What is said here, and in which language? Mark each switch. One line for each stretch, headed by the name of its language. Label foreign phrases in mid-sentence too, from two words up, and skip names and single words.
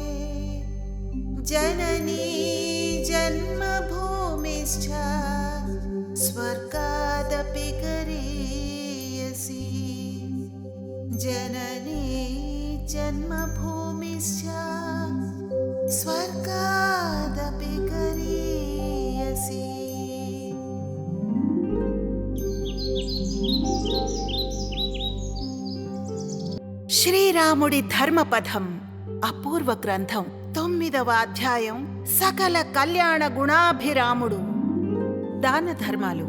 Sanskrit: जननी जन्मभूमिश्च स्वर्गादपि गरीयसी। जननी जन्मभूमिश्च स्वर्गादपि गरीयसी।
Telugu: శ్రీరాముడి ధర్మపథం అపూర్వ గ్రంథం 9వ అధ్యాయం సకల కళ్యాణ గుణాభిరాముడు. దాన ధర్మాలు.